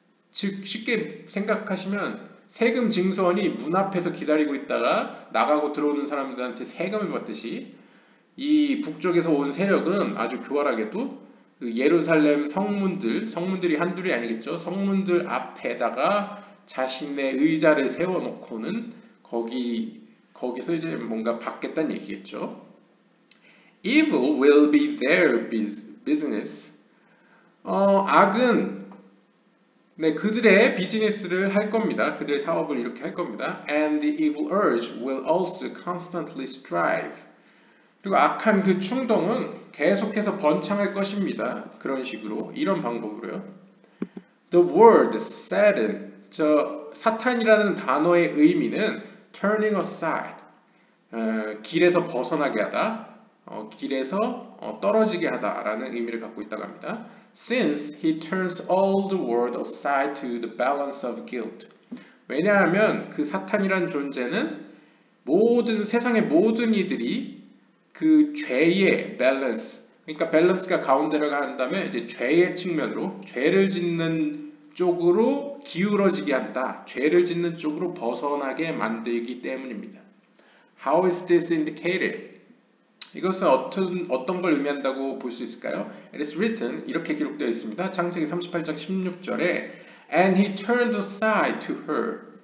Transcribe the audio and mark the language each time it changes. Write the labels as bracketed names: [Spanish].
[Korean] 즉 쉽게 생각하시면 세금 징수원이 문 앞에서 기다리고 있다가 나가고 들어오는 사람들한테 세금을 받듯이 이 북쪽에서 온 세력은 아주 교활하게도 그 예루살렘 성문들이 한둘이 아니겠죠. 성문들 앞에다가 자신의 의자를 세워놓고는 거기서 이제 뭔가 받겠다는 얘기겠죠. [English] Evil will be their business. [Korean] 악은 그들의 비즈니스를 할 겁니다. 그들의 사업을 이렇게 할 겁니다. [English] And the evil urge will also constantly strive. [Korean] 그리고 악한 그 충동은 계속해서 번창할 것입니다. 그런 식으로, 이런 방법으로요. [English] The word Satan, [Korean] 사탄이라는 단어의 의미는 [English] turning aside, [Korean] 길에서 벗어나게 하다, 길에서 떨어지게 하다라는 의미를 갖고 있다고 합니다. [English] Since he turns all the world aside to the balance of guilt. [Korean] 왜냐하면 그 사탄이라는 존재는 세상의 모든 이들이 그 죄의 밸런스, 그러니까 밸런스가 가운데로 간다면 이제 죄의 측면으로 죄를 짓는 쪽으로 기울어지게 한다. 죄를 짓는 쪽으로 벗어나게 만들기 때문입니다. [English] How is this indicated? [Korean] 이것은 어떤 걸 의미한다고 볼 수 있을까요? [English] It is written, [Korean] 이렇게 기록되어 있습니다. 창세기 38장 16절에 [English] And he turned aside to her.